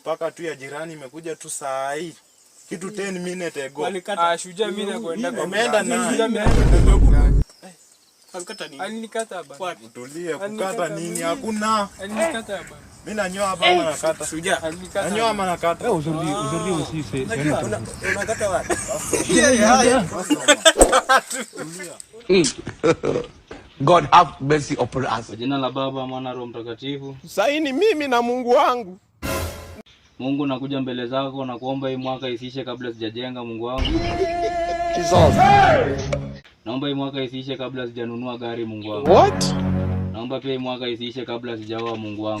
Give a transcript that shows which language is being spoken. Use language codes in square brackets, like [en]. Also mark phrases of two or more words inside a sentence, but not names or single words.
[sw] Paka tu ya jirani imekuja tu saa hii. [en] Kitu 10 minutes ago. [sw] Alikata. Shujaa mimi nakwenda kwa. Ameenda na. Alikata nini? Alinikata hapa. Utulie, kukata nini? Hakuna. Alinikata hapa. Mimi nanyoa hapa ama nakata? Shujaa, alikata. Nanyoa ama nakata? [fr] Aujourd'hui aussi c'est [sw] unakata wapi? [en] God have mercy upon us. [sw] Kwa jina la Baba, Mwana, Roho Mtakatifu. Saini mimi na Mungu wangu. Mungu, nakuja mbele zako na kuomba hii mwaka isiishe kabla sijajenga, Mungu wangu. Jesus. Naomba hii mwaka isiishe kabla sijanunua gari, Mungu wangu. [en] What? [sw] Naomba pia hii mwaka isiishe kabla sijaoa, Mungu wangu.